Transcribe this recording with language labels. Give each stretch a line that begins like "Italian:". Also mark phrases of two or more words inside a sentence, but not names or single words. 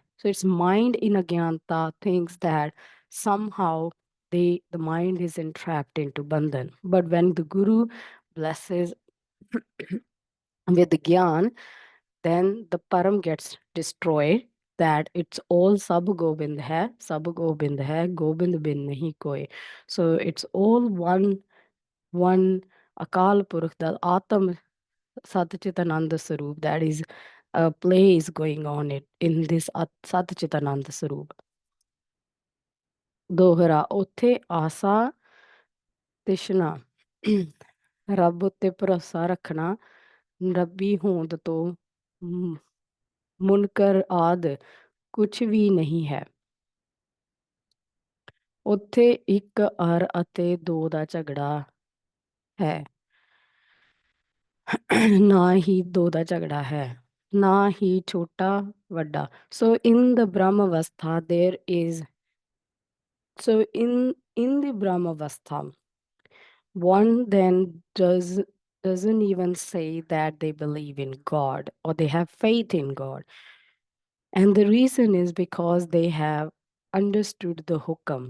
English: So it's mind in agyanta thinks that somehow the mind is entrapped into bandhan. But when the Guru blesses with the gyan, then the param gets destroyed, that it's all
Punjabi: ਸਭ ਗੋਬਿੰਦ ਹੈ, ਗੋਬਿੰਦ ਬਿਨ ਨਹੀ ਕੋਈ.
English: So it's all one Akal Purakh, the Atam Satchitananda Sarup, that is a play is going on it in this Satchitananda Sarup.
Punjabi: Dohra, ਉੱਥੇ ਆਸਾ ਤਿਸ਼ਨਾ ਰੱਬ ਉੱਤੇ ਭਰੋਸਾ ਰੱਖਣਾ, ਰੱਬੀ ਹੋਂਦ ਤੋਂ ਮੁਨਕਰ ਆਦ ਕੁਛ ਵੀ ਨਹੀਂ ਹੈ। ਉੱਥੇ ਇੱਕ ਅਰ ਅਤੇ ਦੋ ਦਾ ਝਗੜਾ ਹੈ। ਨਾ ਹੀ ਦੋ ਦਾ ਝਗੜਾ ਹੈ, ਨਾ ਹੀ ਛੋਟਾ ਵੱਡਾ।
English: So in the Brahmavastha there is, so in the Brahmavastha, one then doesn't even say that they believe in God or they have faith in God. And the reason is because they have understood the hukam.